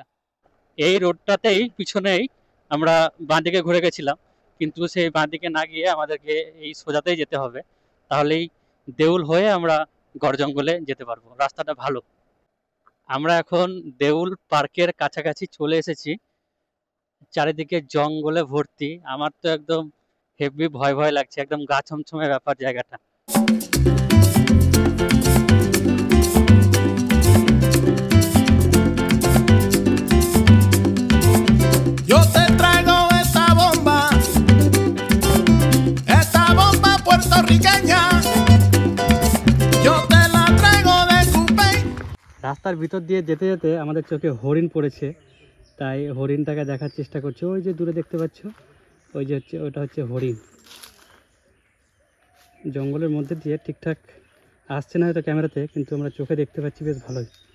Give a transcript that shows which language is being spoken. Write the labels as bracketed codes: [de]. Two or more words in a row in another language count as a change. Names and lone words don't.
[bn] এই রোডটাতেই পিছনেই আমরা বাঁদিকে ঘুরে গেছিলাম, কিন্তু সেই বাঁদিকে না গিয়ে আমাদেরকে এই সোজাতেই যেতে হবে, তাহলেই দেউল হয়ে আমরা গড় জঙ্গলে যেতে পারবো। রাস্তাটা ভালো। আমরা এখন দেউল পার্কের কাছাকাছি চলে এসেছি। চারিদিকে জঙ্গলে ভর্তি। আমার তো একদম হেভি ভয় ভয় লাগছে, একদম গা ছমছমে ব্যাপার জায়গাটা। [es] Yo te traigo esta bomba puertorriqueña. Yo te la traigo de Cupey. [bn] রাস্তার ভিতর দিয়ে যেতে যেতে আমাদের চোখে হরিণ পড়েছে, তাই হরিণটাকে দেখার চেষ্টা করছি। ওই যে দূরে দেখতে পাচ্ছ, ওই যে হচ্ছে, ওটা হচ্ছে হরিণ। জঙ্গলের মধ্যে দিয়ে ঠিকঠাক আসছে না হয়তো ক্যামেরাতে, কিন্তু আমরা চোখে দেখতে পাচ্ছি বেশ ভালোই।